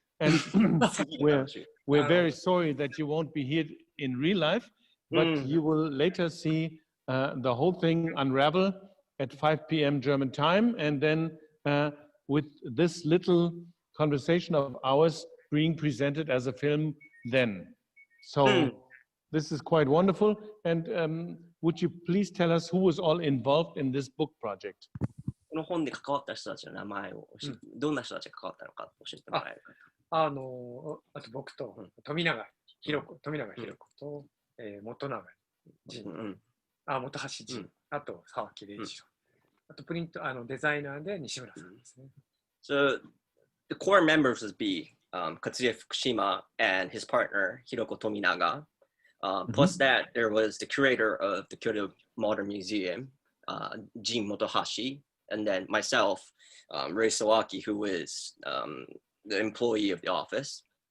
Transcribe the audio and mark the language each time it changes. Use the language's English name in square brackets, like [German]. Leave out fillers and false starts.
[English] And we're very sorry that you won't be here in real life, but you will later see the whole thing unravel at 5 p.m. German time. And then with this little conversation of ours being presented as a film then. So this is quite wonderful. And would you please tell us who was all involved in this book project? [Japanese] この本で関わった人たちの名前をどんな人たちが関わったのか教えてもらえるか。あと僕と富永博子と、元永仁、本橋仁、あと沢木礼二郎、あとプリントデザイナーで西村さんですね。 [English] So the core members would be Katsuya Fukushima and his partner Hiroko Tominaga. Plus that there was the curator of the Kyoto Modern Museum, Jin Motohashi, and then myself, Rei Sawaki, who was the employee of the office.